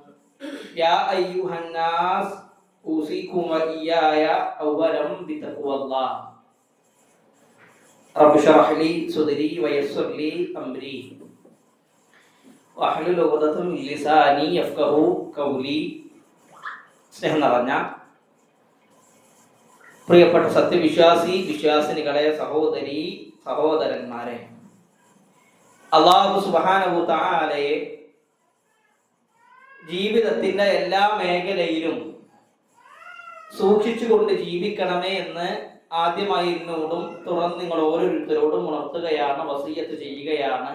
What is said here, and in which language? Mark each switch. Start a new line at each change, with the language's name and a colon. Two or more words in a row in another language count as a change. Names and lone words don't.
Arabic: يا أيها الناس أوصيكم وإياي أولا بتقوى الله. رب اشرح لي صدري ويسر لي أمري واحلل عقدة من لساني يفقهوا قولي.
Malayalam: സ്നേഹം നിറഞ്ഞ പ്രിയപ്പെട്ട വിശ്വാസിനികളെ, സഹോദരി സഹോദരന്മാരെ,
Arabic: الله سبحانه تعالى
Malayalam: ജീവിതത്തിന്റെ എല്ലാ മേഖലയിലും സൂക്ഷിച്ചുകൊണ്ട് ജീവിക്കണമേ എന്ന് ആദ്യമായി എന്നോടും തുടർന്ന് നിങ്ങൾ ഓരോരുത്തരോടും ഉണർത്തുകയാണ്, വസിയ്യത്ത് ചെയ്യുകയാണ്.